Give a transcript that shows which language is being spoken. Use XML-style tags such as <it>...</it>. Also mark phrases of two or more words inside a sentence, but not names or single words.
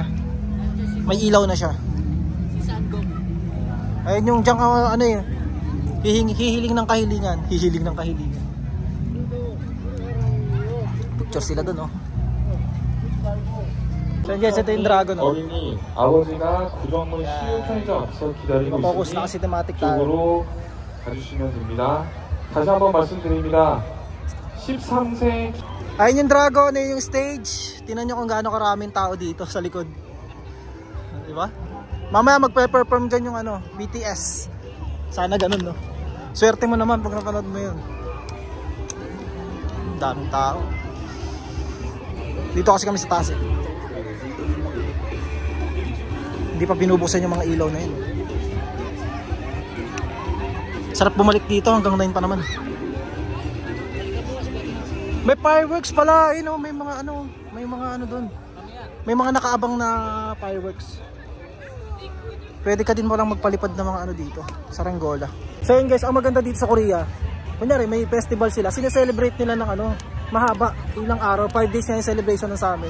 <tl>May ilaw na siya. Ayun yung dyan ano yun. Hihiling ng kahilingan. Picture sila dun oh. So guys, ito yung dragon oh.</tl> <ko>어린이 아버지가 구정문 시유편의점에서 기다리고</ko> <tl>Focus na</tl> <ko>있으니</ko> <tl>kasi thematic tayo.</tl> <ko>이쪽으로 가주시면 됩니다. 다시 한번 말씀드립니다. 13세</ko> <tl>Ayun yung dragon, ayun yung stage. Tingnan nyo kung gaano karaming tao dito sa likod. Diba? Mamaya magpe-perform dyan yung ano, BTS. Sana ganun no. Swerte mo naman pag napanood mo yun. Daming tao. Dito kasi kami sa taas eh. Hindi pa binubuksan yung mga ilaw na yun. Sarap bumalik dito hanggang 9 pa naman. May fireworks pala,</tl> <en>you know,</en> <tl>may mga ano doon. May mga nakaabang na fireworks. Pwede ka din walang magpalipad ng mga ano dito, saranggola. So yun guys, ang maganda dito sa Korea, kunyari may festival sila, sineselebrate nila ng ano, mahaba, ilang araw, 5 days na yung celebration ng sa amin.</tl>